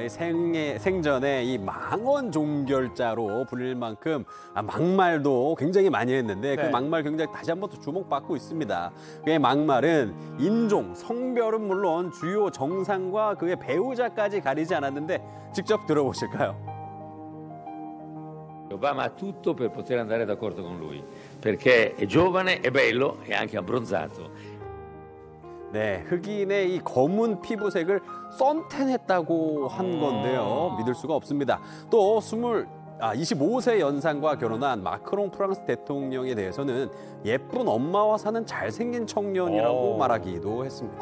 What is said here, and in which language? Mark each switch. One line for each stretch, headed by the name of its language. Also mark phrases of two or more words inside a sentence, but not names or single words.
Korean: 이 생전에 이 망원 종결자로 불릴 만큼 막말도 굉장히 많이 했는데 네. 그 막말 굉장히 다시 한번 또 주목받고 있습니다. 그의 막말은 인종, 성별은 물론 주요 정상과 그의 배우자까지 가리지 않았는데 직접 들어보실까요?
Italian: Obama ha tutto per poter andare d'accordo con lui, perché è giovane, è bello e anche abbronzato.
Korean: 네, 흑인의 이 검은 피부색을 선탠했다고 한 건데요. 믿을 수가 없습니다. 또 25세 연상과 결혼한 마크롱 프랑스 대통령에 대해서는 예쁜 엄마와 사는 잘생긴 청년이라고 말하기도 했습니다.